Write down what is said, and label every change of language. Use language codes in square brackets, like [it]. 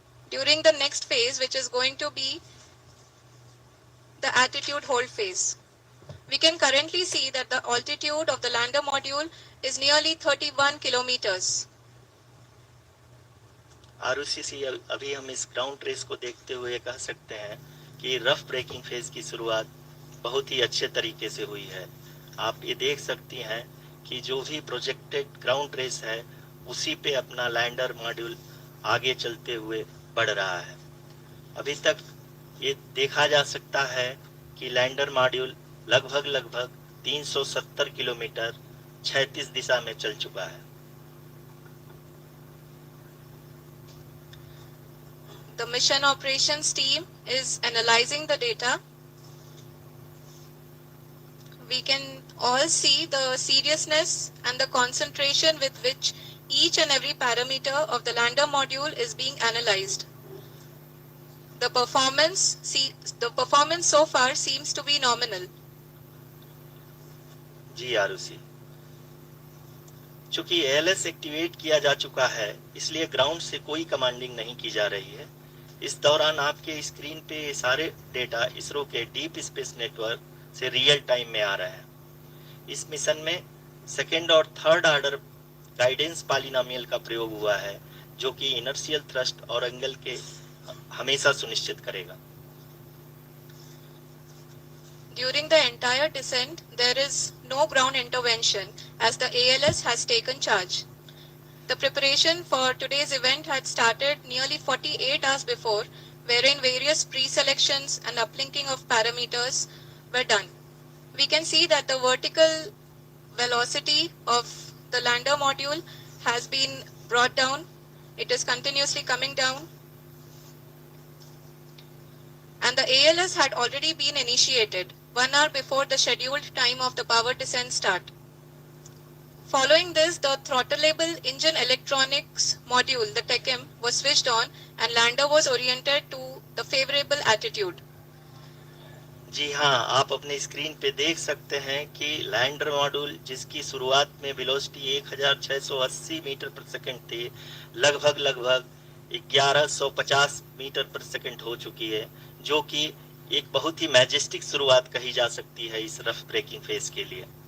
[en] During the next phase, which is going to be the attitude hold phase. We can currently see that the altitude of the lander module is nearly 31 kilometers. [hi] आरओसीसी अभी हम इस ground race को देखते हुए कह सकते हैं कि रफ ब्रेकिंग फेज की शुरुआत बहुत ही अच्छे तरीके से हुई है। आप ये देख सकती हैं कि जो भी प्रोजेक्टेड ग्राउंड रेस है उसी पे अपना लैंडर मॉड्यूल आगे चलते हुए बढ़ रहा है। अभी तक ये देखा जा सकता है कि लैंडर मॉड्यूल लगभग 370 किलोमीटर 36 दिशा में चल चुका है। [en] The mission operations team is analyzing the data. We can all see the seriousness and the concentration with which each and every parameter of the lander module is being analyzed. The performance so far seems to be nominal. [hi] जी आरुषि, चूंकि ALS activate किया जा चुका है इसलिए ground से कोई commanding नहीं की जा रही है। इस दौरान आपके स्क्रीन पे ये सारे डेटा इसरो के डीप स्पेस नेटवर्क से रियल टाइम में आ रहे हैं। इस मिशन में सेकेंड और थर्ड ऑर्डर गाइडेंस पॉलिनोमियल का प्रयोग हुआ है जो कि इनर्शियल थ्रस्ट और एंगल के हमेशा सुनिश्चित करेगा। [en] During the entire descent, there is no ground intervention as the ALS has taken charge. The preparation for today's event had started nearly 48 hours before, wherein various pre-selections and uplinking of parameters were done. We can see that the vertical velocity of the lander module has been brought down. It is continuously coming down. And the ALS had already been initiated 1 hour before the scheduled time of the power descent start. Following this, the throttleable engine electronics module, the TECM, was switched on and lander was oriented to the favorable attitude. [hi] जी हाँ, आप अपने screen पे देख सकते हैं कि lander module जिसकी शुरुआत में वेलोसिटी 1680 मीटर पर सेकंड थी, लगभग 1150 मीटर पर सेकंड हो चुकी है, जो कि एक बहुत ही मैजेस्टिक शुरुआत कही जा सकती है इस रफ ब्रेकिंग फेज के लिए।